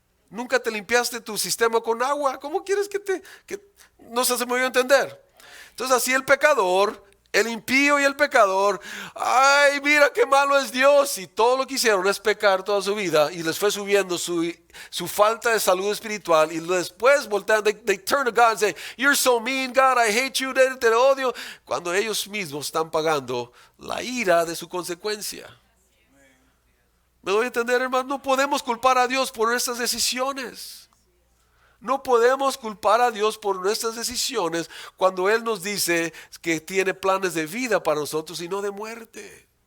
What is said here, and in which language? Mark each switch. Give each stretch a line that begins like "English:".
Spanish: Nunca te limpiaste tu sistema con agua. ¿Cómo quieres que no se me voy a entender? Entonces así el pecador, el impío y el pecador, ay, mira qué malo es Dios. Y todo lo que hicieron es pecar toda su vida y les fue subiendo su falta de salud espiritual. Y después voltean,
English: they turn to God and say, you're so mean, God, I hate you,
Spanish: te odio. Cuando ellos mismos están pagando la ira de su consecuencia. ¿Me doy a entender, hermano? No podemos culpar a Dios por nuestras decisiones. No podemos culpar a Dios por nuestras decisiones cuando Él nos dice que tiene planes de vida para nosotros y no de muerte.